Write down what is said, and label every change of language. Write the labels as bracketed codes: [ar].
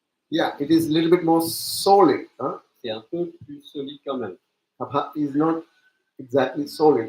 [en] Yeah, it is a little bit more solid. [fr] c'est un peu plus solide quand même. [en] Kapha is not exactly solid.